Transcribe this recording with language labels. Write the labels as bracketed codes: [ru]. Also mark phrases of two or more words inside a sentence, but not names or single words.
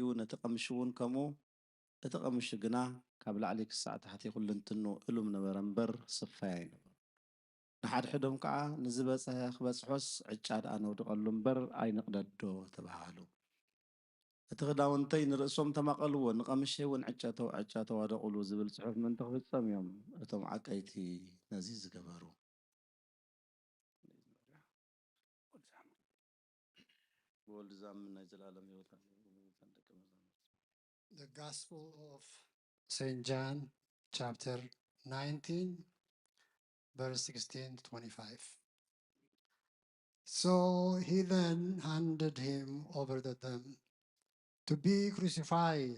[ti] ነቲ ቀምሽ እውን ከምኡ እቲ ቀምሽ ግና ካብ ላዕሊ ክሳዕ ታሕቲ ኩሉ እንትኑ እሉም ነበረ እምበር ስፋይ ኣይነበሩ ንሓድሕዶም ከዓ ንዝበፅሐ ክበፅሖስ ዕጫ ደኣ ነውድቐሉ እምበር ኣይንቕደዶ ተባሃሉ እቲ ክዳውንተይ ንርእሶም ተማቐልዎ ንቐምሸ እውን ዕጫ ተዋደቑሉ ዝብል ፅሑፍ ምንተ ክፍፀም እዮም እቶም ዓቀይቲ ነዚ ዝገበሩ ብወልዲ ዝኣምን ናይ ዘላለም ሂወት [en] The Gospel of St. John, chapter 19, verse 16 to 25. So he then handed him over to them to be crucified.